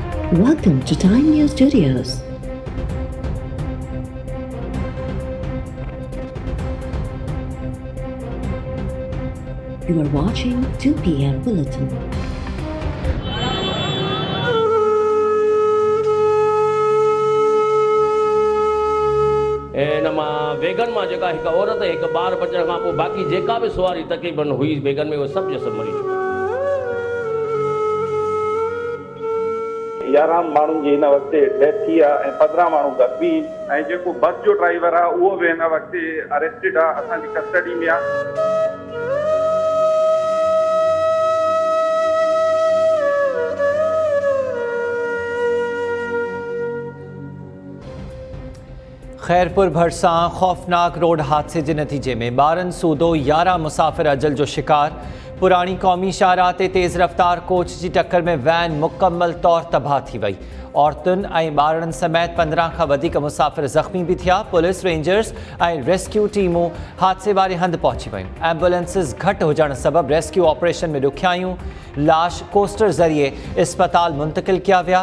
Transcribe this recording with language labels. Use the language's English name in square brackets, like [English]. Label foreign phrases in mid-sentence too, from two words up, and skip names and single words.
[English] Welcome to Time News Studios. You are watching 2 p.m. Bulletin. [Sindhi] वेगन में जेका एक औरत एक बार बचण खां पोइ बाक़ी जेका भी सवारी तकरीबन हुई वेगन में वो सब जो सब मरी चुका। 11 माण्हुनि जी हिन वक़्तु डेथ थी आहे ऐं 15 माण्हू ज़ख़्मी ऐं जेको बस जो ड्राइवर आहे उहो बि हिन वक़्तु अरेस्टेड आहे, असांजी कस्टडी में आहे। खैरपुर भरसां खौफनाक रोड हादसे [Urdu] के नतीजे में [Sindhi] 12 सूदो 11 मुसाफिर अजल जो शिकार। पुरानी कौमी शाहराह ते तेज़ रफ्तार कोच की टक्कर में वैन मुकम्मल तौर तबाह थी वई। औरतुन ऐं ॿारनि समेत 15 खां वधीक मुसाफिर ज़ख़्मी भी थिया। पुलिस, रेंजर्स ऐं रेस्क्यू टीमूं हादसे वारे हंध पहुची वयूं। एम्बुलेंसिस घट हुजण सबब [English] rescue operation [Sindhi] में ॾुखियायूं। लाश कोस्टर ज़रिए अस्पताल मुंतकिल किया विया।